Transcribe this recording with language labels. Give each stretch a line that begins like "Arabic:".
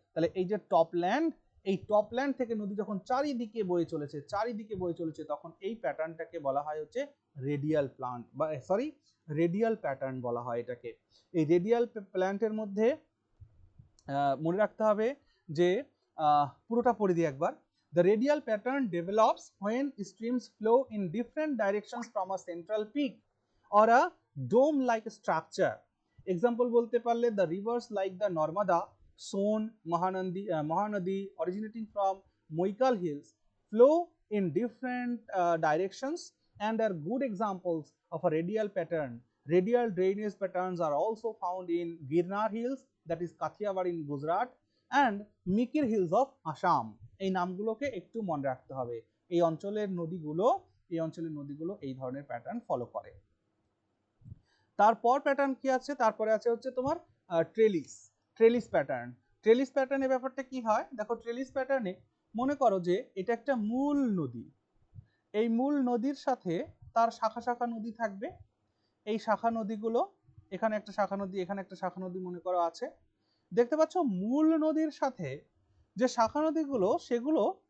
Bangla: তাহলে এই যে টপ ল্যান্ড, এই টপ ল্যান্ড থেকে নদী যখন চারিদিকে বয়ে চলেছে তখন এই প্যাটার্নটাকে বলা হয় হচ্ছে রেডিয়াল প্লান্ট বা রেডিয়াল প্যাটার্ন বলা হয় এটাকে। এই রেডিয়াল প্ল্যান্টের মধ্যে মনে রাখতে হবে যে পুরোটা পড়ে দিই একবার।
English: The radial pattern develops when streams flow in different directions from a central peak or a dome-like structure. Example
Bangla: বলতে পারলে
English: the rivers like the Narmada, Son, Mahanadi originating from Moikal Hills flow in different directions and are good examples of a radial pattern. Radial drainage patterns are also found in Girnar Hills, that is Kathiawar in Gujarat, and Mikir Hills of Assam.
Bangla: এই নামগুলোকে একটু মনে রাখতে হবে, এই অঞ্চলের নদীগুলো এই ধরনের প্যাটার্ন ফলো করে। তারপর প্যাটার্ন কি আছে, তারপরে আছে হচ্ছে তোমার ট্রেলিস প্যাটার্ন। ট্রেলিস প্যাটার্নের ব্যাপারটা কি হয়, দেখো ট্রেলিস প্যাটার্নে মনে করো যে এটা একটা মূল নদী, এই মূল নদীর সাথে তার শাখা শাখা নদী থাকবে, এই শাখা নদীগুলো এখানে একটা শাখা নদী, এখানে একটা শাখা নদী মনে করো আছে, দেখতে পাচ্ছ মূল নদীর সাথে যে শাখা নদীগুলো সেগুলো